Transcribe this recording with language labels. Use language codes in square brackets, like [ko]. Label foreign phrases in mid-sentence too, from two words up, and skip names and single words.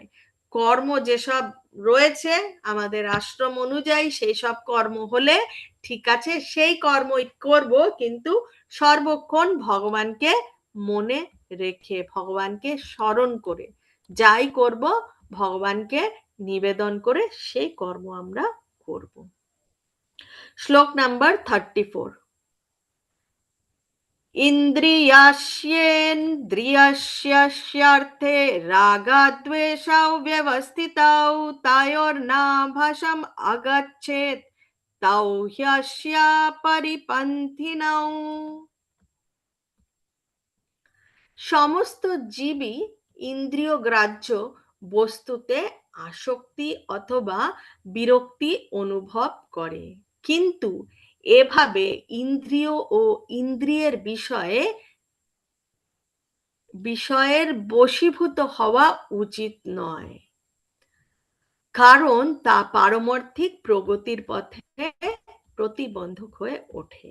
[bn] কর্ম যেসব রয়েছে আমাদের আশ্রম অনুযায়ী সেই সব কর্ম হলে ঠিক আছে, সেই কর্মই করব, কিন্তু সর্বক্ষণ ভগবানকে মনে রেখে, ভগবানকে স্মরণ করে যাই করব ভগবানকে নিবেদন করে সেই কর্ম আমরা করব। শ্লোক নাম্বার 34। [sa] इन्द्रियास्येन्द्रियस्यार्थे रागद्वेषौ व्यवस्थितौ तयोर्नाभशम् अगच्छेत् तौ ह्यस्य परिपन्थिनौ। [bn] সমস্ত জীবই ইন্দ্রিয় গ্রাহ্য বস্তুতে আসক্তি অথবা বিরক্তি অনুভব করে, কিন্তু এভাবে ইন্দ্রিয় ও ইন্দ্রিয়ের বিষয়ের বশীভূত হওয়া উচিত নয়, কারণ তা পারমার্থিক প্রগতির পথে প্রতিবন্ধক হয়ে ওঠে।